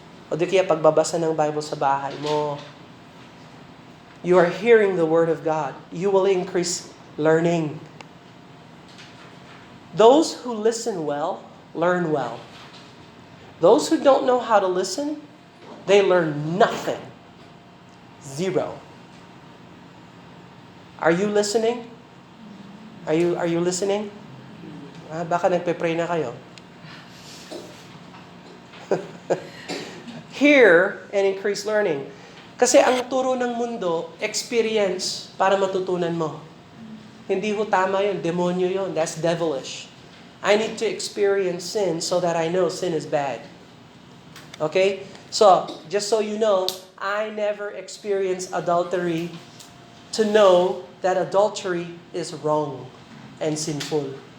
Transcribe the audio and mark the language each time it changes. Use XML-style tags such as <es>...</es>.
<tl>O di kaya pagbabasa ng Bible sa bahay mo.</tl> <en>You are hearing the Word of God. You will increase learning. Those who listen well, learn well. Those who don't know how to listen, they learn nothing. Zero. Are you listening? Are you listening?</en> <tl>Baka nagpe-pray na kayo.</tl> <en>Hear and increase learning.</en> <tl>Kasi ang turo ng mundo, experience para matutunan mo. Hindi ho tama yun. Demonyo yun.</tl> <en>That's devilish. I need to experience sin so that I know sin is bad. Okay? So, just so you know, I never experienced adultery to know that adultery is wrong and sinful.</en>